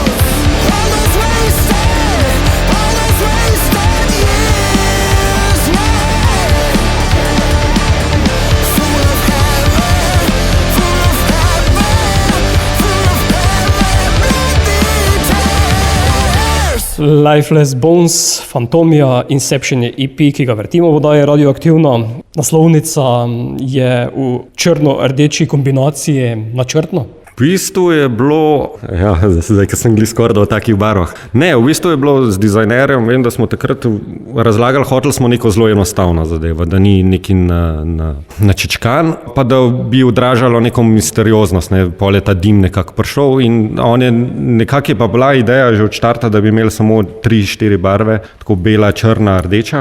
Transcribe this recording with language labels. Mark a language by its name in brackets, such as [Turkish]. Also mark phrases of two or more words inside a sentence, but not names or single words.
[English] All those wasted years, yeah. Full of heaven, full of heaven, full of heaven, bloody tears. Lifeless Bones, [Slovenian] Fantomia, Inception je EP, ki ga vrtimo v oddaji Radioaktivno. Naslovnica je v črno-rdeči kombinaciji načrtno. V bistvu je bilo, ja, zdaj, ko sem gledal skoraj v takih barvah. Ne, v bistvu je bilo z dizajnerjem, vem, da smo takrat razlagali, hoteli smo neko zelo enostavno zadevo, da ni neki načečkan, pa da bi odražalo neko misterioznost, ne, pol je ta dim nekako prišel in on je, nekako je pa bila ideja že od štarta, da bi imeli samo 3-4 barve, tako bela, črna, rdeča.